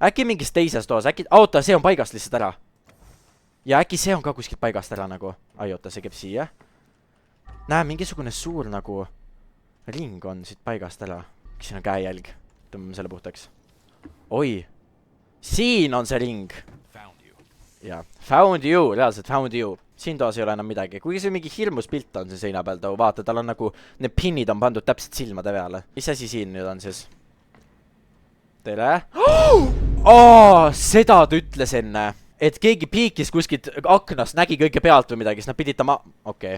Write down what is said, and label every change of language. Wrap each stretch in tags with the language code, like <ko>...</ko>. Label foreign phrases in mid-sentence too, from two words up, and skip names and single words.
<et>Äkki mingis teises toas? Oota, see on paigast lihtsalt ära. Ja äkki see on ka kuskilt paigast ära nagu. Ai, oota, see käib siia. näe, mingisugune suur nagu ring on siit paigast ära. Siin on käejälg. Tõmbame selle puhtaks. Oi! Siin on see ring! Jaa,</et> <en>found you, reaalselt found you.</en> <et>Siin toas ei ole enam midagi. Kuigi see mingi hirmus pilt on see seina peal, too vaata, tal on nagu need pinnid on pandud täpselt silmade peale. Mis asi siin nüüd on siis? Tere! Seda ta ütles enne, et keegi piikis kuskilt aknast, nägi kõike pealt või midagi, siis nad pidid ta Okei.</et>